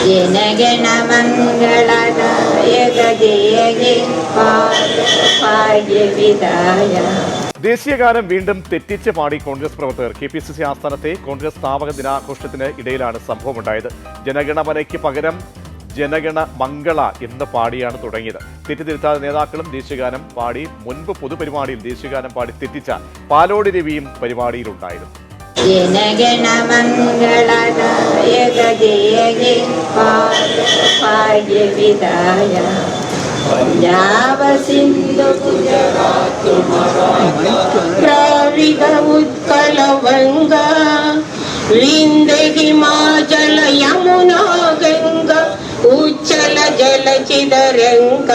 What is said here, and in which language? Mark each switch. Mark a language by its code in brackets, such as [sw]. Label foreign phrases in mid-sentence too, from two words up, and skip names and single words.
[bn] জনগণমঙ্গলদায়ক জয় জয় ভাগ্যবিধায়. [ml] ദേശീയഗാനം വീണ്ടും തെറ്റിച്ച് പാടി കോൺഗ്രസ് പ്രവർത്തകർ. KPCC ആസ്ഥാനത്തെ കോൺഗ്രസ് സ്ഥാപക ദിനാഘോഷത്തിന് ഇടയിലാണ് സംഭവമുണ്ടായത്. ജനഗണമനയ്ക്ക് പകരം ജനഗണ മംഗള എന്ന് പാടിയാണ് തുടങ്ങിയത്. തെറ്റിദ്ധരുത്താതെ നേതാക്കളും ദേശീയഗാനം പാടി. മുൻപ് പൊതുപരിപാടിയിൽ ദേശീയഗാനം പാടി തെറ്റിച്ച പാലോട് രവിയും പരിപാടിയിലുണ്ടായിരുന്നു. [bn] জনগণমঙ্গলদায়ক জয় জয় ভাগ্যবিধায়. পঞ্জাব সিন্ধু গুজরাট দ্রাবিড় উৎকল গঙ্গা বিন্ধ্য হিমাচল যমুনা গঙ্গা উচ্চল জলচিদরঙ্গা.